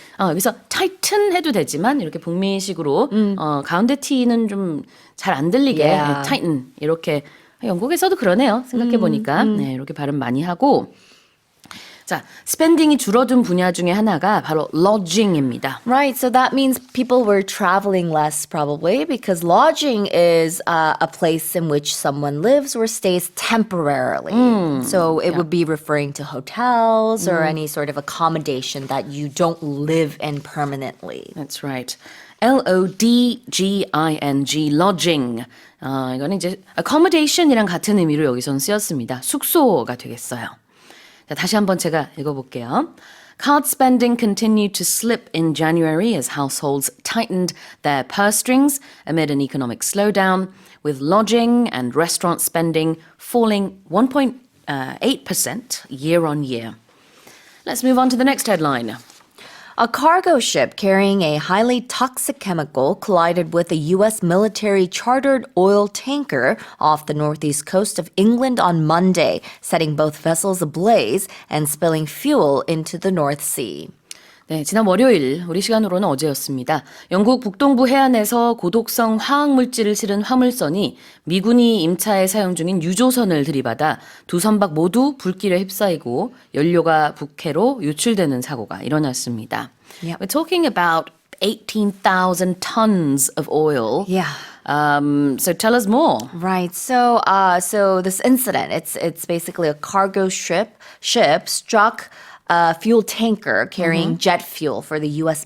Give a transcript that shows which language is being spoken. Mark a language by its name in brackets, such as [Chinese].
[Korean] 여기서 tighten 해도 되지만 이렇게 북미식으로 가운데 T는 좀 잘 안 들리게 [English] Yeah. [Korean] tighten 이렇게 영국에서도 그러네요. 생각해 보니까 네, 이렇게 발음 많이 하고. 자, 스펜딩이 줄어든 분야 중에 하나가 바로 lodging입니다. [English] Right, so that means people were traveling less probably because lodging is a place in which someone lives or stays temporarily. So it would be referring to hotels or any sort of accommodation that you don't live in permanently. That's right. Lodging, lodging. [Korean] 이거는 이제 accommodation이랑 같은 의미로 여기서는 쓰였습니다. 숙소가 되겠어요. 자, 다시 한번 제가 읽어볼게요. [English] Card spending continued to slip in January as households tightened their purse strings amid an economic slowdown, with lodging and restaurant spending falling 1.8% year on year. Let's move on to the next headline. A cargo ship carrying a highly toxic chemical collided with a U.S. military chartered oil tanker off the northeast coast of England on Monday, setting both vessels ablaze and spilling fuel into the North Sea. [Korean] 네, 지난 월요일 우리 시간으로는 어제였습니다. 영국 북동부 해안에서 고독성 화학물질을 실은 화물선이 미군이 임차에 사용 중인 유조선을 들이받아 두 선박 모두 불길에 휩싸이고 연료가 북해로 유출되는 사고가 일어났습니다. [English] Yep. We're talking about 18,000 tons of oil. Yeah. So tell us more. Right. So this incident, it's basically a cargo ship struck a fuel tanker carrying jet fuel for the U.S.